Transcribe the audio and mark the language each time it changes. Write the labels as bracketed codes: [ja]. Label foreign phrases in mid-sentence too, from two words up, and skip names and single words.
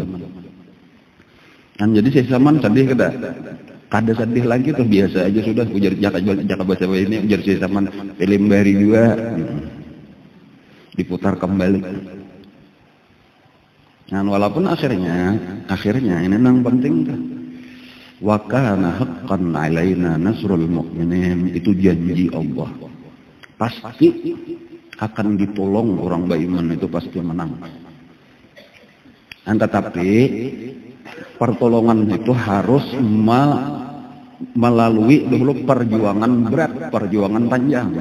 [bjn] Dan jadi Syekh Saman sedih kada sedih lagi tuh biasa aja sudah ujar jaka bahasa ini ujar Syekh Saman film bahari juga diputar kembali. Nah walaupun akhirnya ini nang penting kan. [ar] وكان حقا علينا نصر المؤمنين, [bjn] itu janji Allah. Pasti akan ditolong orang beriman itu pasti menang. Tetapi pertolongan itu harus melalui dulu perjuangan berat, perjuangan panjang.